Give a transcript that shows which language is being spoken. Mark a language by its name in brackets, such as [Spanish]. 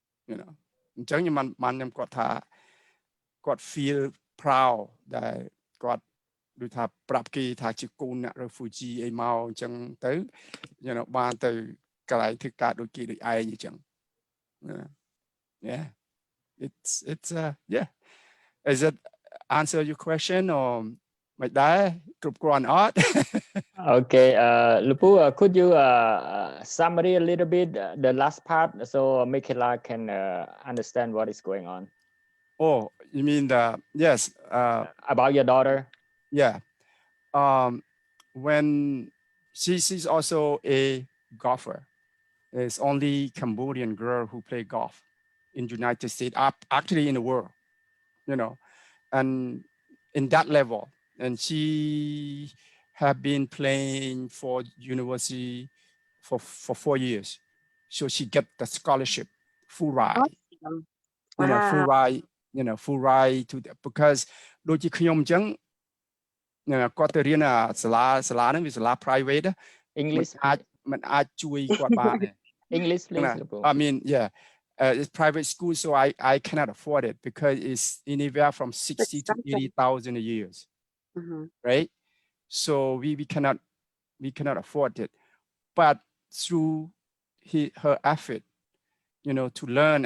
[Khmer] you know អញ្ចឹងខ្ញុំគាត់ថាគាត់ [English] feel proud [Khmer] ដែលគាត់ដូចថាប្រាប់គេថាជាកូនអ្នក refugee អីមកអញ្ចឹងទៅ you know បានទៅកន្លែងធ្វើការដូចគេដូចឯងអញ្ចឹង [English] yeah it's yeah is it answer your question or [Khmer] មិនដែរគ្រប់គ្រាន់អត់ [English] Okay, Lupu, could you summary a little bit the last part so Micaela can understand what is going on? Oh, you mean yes, about your daughter? Yeah. When she's also a golfer. There's only Cambodian girl who play golf in United States, actually in the world, you know, and in that level. And she have been playing for university for 4 years. So she get the scholarship, full ride. Awesome. You know, full ride, you know, full ride to the, because [Khmer] ដូចជាខ្ញុំអញ្ចឹងគាត់ទៅរៀនសាលាហ្នឹងវាសាលា private [English] English [Khmer] มันអាចជួយគាត់បាន [English] English please I mean yeah it's private school so I cannot afford it because it's anywhere from 60 to 80,000 a year right so we cannot afford it but through her effort you know, to learn.